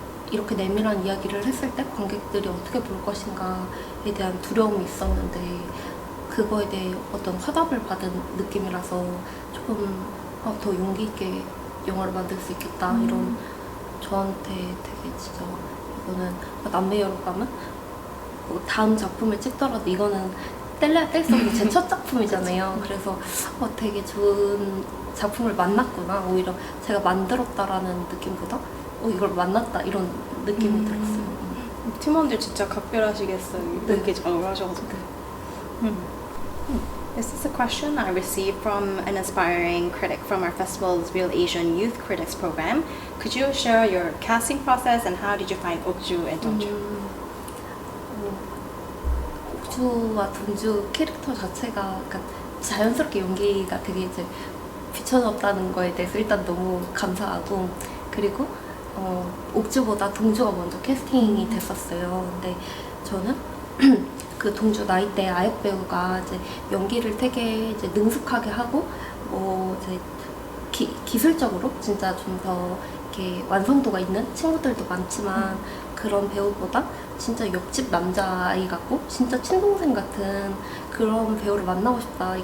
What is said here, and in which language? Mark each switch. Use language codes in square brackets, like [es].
[ko] 이렇게 내밀한 이야기를 했을 때 관객들이 어떻게 볼 것인가에 대한 두려움이 있었는데 그거에 대해 어떤 화답을 받은 느낌이라서 조금 더 용기 있게 영화를 만들 수 있겠다 이런 저한테 되게 진짜 이거는 남매 여름밤은 다음 작품을 찍더라도 이거는 뗄래야 뗄 수 없는 제 첫 작품이잖아요. 그래서 되게 좋은 작품을 만났구나. 오히려 제가 만들었다라는 느낌보다 이걸 만났다 이런 느낌이 들었어요. 팀원들 진짜 각별하시겠어요. 네. 이렇게 작업을 하셔가지고. [en] This is a question I received from an aspiring critic from our festival's Real Asian Youth Critics program. Could you share your casting process and how did you find Okju and Jeonju? [ko] 옥주와 동주 캐릭터 자체가 약간 자연스럽게 연기가 되게 이제 비춰졌다는 거에 대해서 일단 너무 감사하고, 그리고 옥주보다 동주가 먼저 캐스팅이 됐었어요. 근데 저는 그 동주 나이대 아역 배우가 이제 연기를 되게 이제 능숙하게 하고 이제 기술적으로 진짜 좀 더 이렇게 완성도가 있는 친구들도 많지만 그런 배우보다 진짜 옆집 남자아이 같고 진짜 친동생 같은 그런 배우를 만나고 싶다.